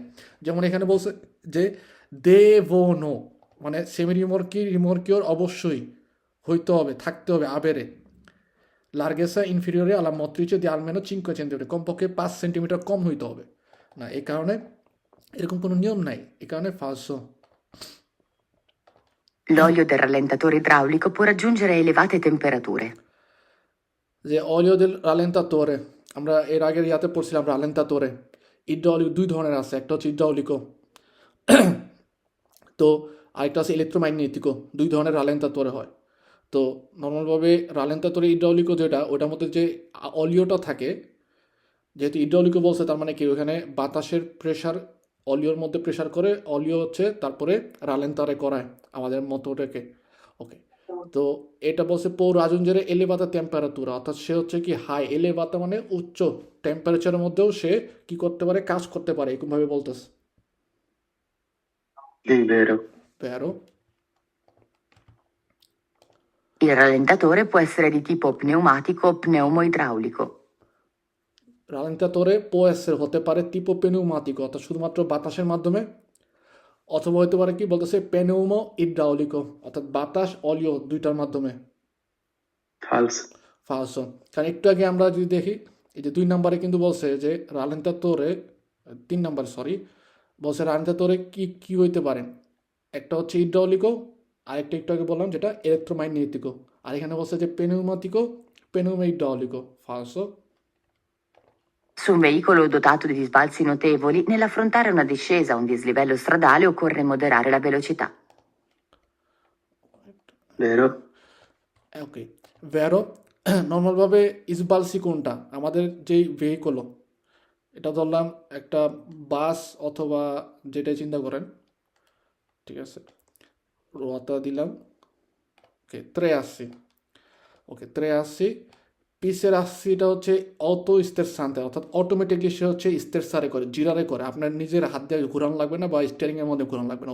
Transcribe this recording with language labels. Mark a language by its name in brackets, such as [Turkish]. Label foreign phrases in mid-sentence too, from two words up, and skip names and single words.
[Bangla] যেমন এখানে বলছে যে দেবোনো, মানে সেমি রিমোর্কিওর অবশ্যই হইতে হবে, থাকতে হবে [Italian] avere larghezza inferiore alla motrice di almeno 5 [Bangla] সেন্টিমিটার, কমপক্ষে 5 সেন্টিমিটার কম হইতে হবে না, এই কারণে এরকম কোনো নিয়ম নাই, এই কারণে ফালসো। [Italian] L'olio del rallentatore idraulico può raggiungere elevate temperature. [Bangla] যে [Italian] olio del rallentatore, [Bangla] আমরা এর আগের ইয়াতে পড়ছিলাম রালেন্তাতোরে, ইড্রাউলিক দুই ধরনের আছে, একটা হচ্ছে ইড্রাউলিকো, তো আরেকটা আছে ইলেকট্রোম্যাগনেটিকো, দুই ধরনের রালেন্তাতোরে হয়। তো নর্মালভাবে [Italian] rallentatore idraulico [Bangla] যেটা, ওটার মধ্যে যে অলিওটা থাকে, যেহেতু ইড্রাউলিকো বলছে তার মানে কি ওখানে বাতাসের প্রেশার অলিওর মধ্যে প্রেশার করে, অলিও হচ্ছে তারপরে রালেন্তারে করায় আমাদের মোটরটাকে, ওকে। তো এটা বলছে [Italian] può raggiungere elevata [Bangla] টেম্পারেচার, অর্থাৎ সে হচ্ছে কি হাই এলেবাতা মানে উচ্চ টেম্পারেচারের মধ্যেও সে কি করতে পারে, কাজ করতে পারে, এরকমভাবে বলতেছে। [Italian] Vero? Il rallentatore può essere di tipo pneumatico o pneumoidraulico. rallentatore può essere [Bangla] হতে পারে [Italian] tipo pneumatico, [Bangla] অর্থাৎ শুধুমাত্র বাতাসের মাধ্যমে, অথবা হতে পারে কি বলতেছে [Italian] pneumo idraulico, [Bangla] অর্থাৎ বাতাস অলিও দুইটার মাধ্যমে। ফালসো, কারণ একটু আগে আমরা যদি দেখি, এই যে 2 নম্বরে কিন্তু বলছে যে রালেন্তাতোরে, 3 নম্বর সরি, বলছে রালেন্তাতোরে কি কি হইতে পারে, একটা হচ্ছে ইড্রাউলিকো, আরেকটা একটু আগে বললাম যেটা ইলেকট্রোম্যাগনেটিকো, আর এখানে বলছে যে [Italian] pneumatico, pneumo idraulico, [Bangla] ফালসো। [Italian] Su un veicolo dotato di sbalzi notevoli, nell'affrontare una discesa o un dislivello stradale occorre moderare la velocità. Vero? [Bangla] ওকে, ভ্যারো নর্মালভাবে ইসবালসি কোনটা আমাদের যেই ভেহিকল, এটা ধরলাম একটা বাস অথবা যেটা চিন্তা করেন, ঠিক আছে, রোয়াতা দিলাম, ওকে ত্রে আসছি, ওকে ত্রে আসছি, পিসের আসছিটা হচ্ছে [Italian] auto sterzante, [Bangla] অর্থাৎ অটোমেটিকলি সে হচ্ছে স্টেরসারে করে, জিরারে করে, আপনার নিজের হাত দিয়ে ঘুরানো লাগবে না বা স্টিয়ারিংয়ের মধ্যে ঘুরানো লাগবে না।